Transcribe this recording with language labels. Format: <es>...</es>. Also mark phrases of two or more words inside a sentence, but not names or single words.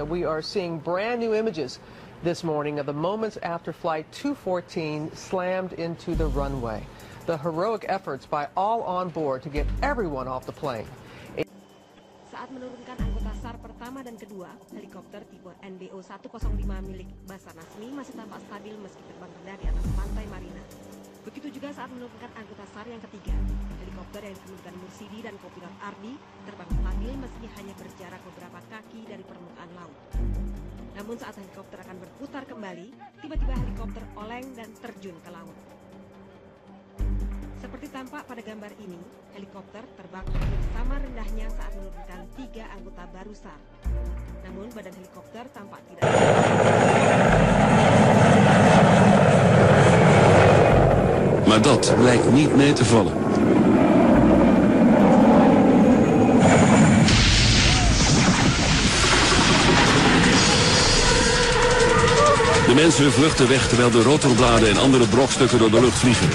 <en>We are seeing brand new images this morning of the moments after Flight 214 slammed into the runway. The heroic efforts by all on board to get everyone off the plane.</en> <id>Saat menurunkan anggota SAR pertama dan kedua, helikopter tipe NBO 105 milik Basarnas ini masih tampak stabil meski terbang rendah di atas pantai Marina. Begitu juga saat menurunkan anggota SAR yang ketiga. Helikopter yang dikemudikan Mursidi dan kopilot Ardi terbang stabil meski hanya berjarak beberapa kaki dari permukaan laut. Namun saat helikopter akan berputar kembali, tiba-tiba helikopter oleng dan terjun ke laut. Seperti tampak pada gambar ini, helikopter terbang hampir sama rendahnya saat menurunkan 3 anggota baru SAR. Namun badan helikopter tampak tidak.</id> <nl>Maar dat blijkt niet mee te vallen. De mensen vluchten weg terwijl de rotorbladen en andere brokstukken door de lucht vliegen.</nl>